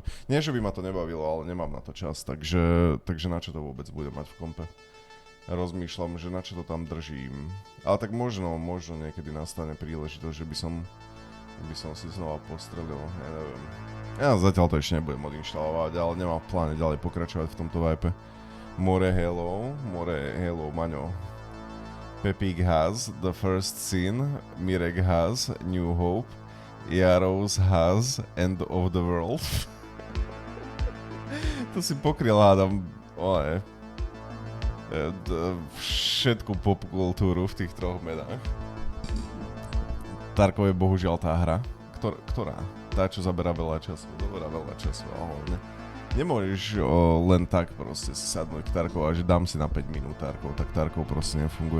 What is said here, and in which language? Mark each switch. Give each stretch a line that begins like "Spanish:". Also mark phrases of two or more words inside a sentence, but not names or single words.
Slovak: Nie, že by ma to nebavilo, ale nemám na to čas, takže na čo to vôbec budem mať v kompe? Rozmýšľam, že na čo to tam držím. Ale tak možno niekedy nastane príležitosť, že by som si znova postrelil, ja neviem. Ja zatiaľ to ešte nebudem odinštalovať, ale nemám v pláne ďalej pokračovať v tomto vibe. More hello, Maňo.
English: Pepík has The First Sin, Mirek has New Hope, Jaros has End of the World.
Slovak: To si pokryl, hádam, všetku popkultúru v tých troch menách. Tarkov je bohužiaľ tá hra, ktorá? Tá, čo zabera veľa času, ale nemôžeš len tak proste si sadnúť k Tarkov a že dám si na 5 minút Tarkov, tak Tarkov proste nefunguje.